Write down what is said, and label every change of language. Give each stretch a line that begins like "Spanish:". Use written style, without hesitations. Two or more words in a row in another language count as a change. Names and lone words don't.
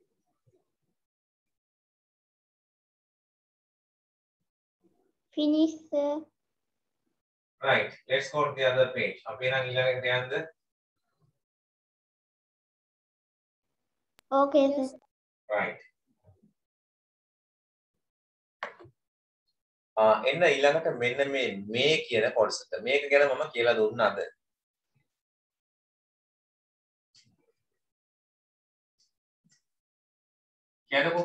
English: Finish sir. Right. Let's go to the other page.
Sinhala: අපි නම් ඊළඟට යන්නද?
English: Okay sir.
Sinhala: Right. එන්න ඊළඟට මෙන්න මේ කියන කොටසට. මේක ගැන මම කියලා දුන්නාද? කියන්නකෝ.